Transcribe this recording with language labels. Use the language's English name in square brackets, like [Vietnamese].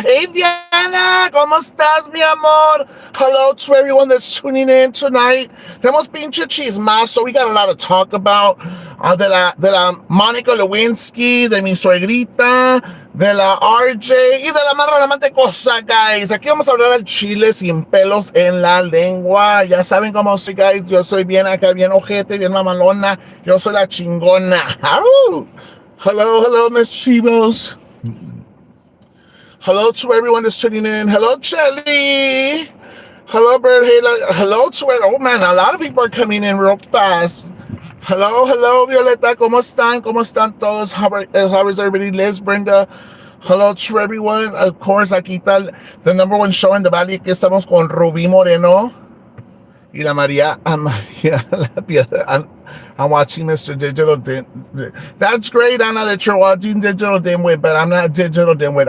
[Spanish] Hey, Diana, ¿cómo estás, mi amor? [English] Hello to everyone that's tuning in tonight. [Spanish] Tenemos pinche chismazo. [English] We got a lot to talk about. [Spanish] De la Mónica Lewinsky, de mi suegrita, de la RJ y de la más relevante cosa, guys. Aquí vamos a hablar al chile sin pelos en la lengua. Ya saben cómo soy, guys. Yo soy bien acá, bien ojete, bien mamalona. Yo soy la chingona. ¡Au! [English] Hello, Miss Chivos. Hello to everyone that's tuning in. Hello, Shelly. Hello, Bird. Hello to it. Oh, man, a lot of people are coming in real fast. [Spanish] Hello, Violeta. ¿Cómo están? ¿Cómo están todos? [English] How is everybody? [Spanish] Liz, Brenda. [English] Hello to everyone. Of course, [Spanish] aquí está [English] the number one show in the valley. [Spanish] Aquí estamos con Rubí Moreno y la María la Piedra. [English] I'm watching Mr. Digital That's great, Anna, that you're watching Digital Dimwit, but I'm not Digital Dimwit.